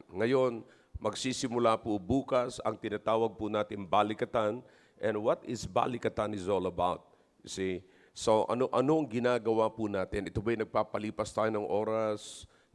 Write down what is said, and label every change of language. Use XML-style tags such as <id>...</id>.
<tl>Ngayon, magsisimula po bukas ang tinatawag po natin balikatan.</tl> <en>And what is balikatan is all about? You see? So,</en> <tl>anong ginagawa po natin? Ito ba'y nagpapalipas tayo ng oras?</tl>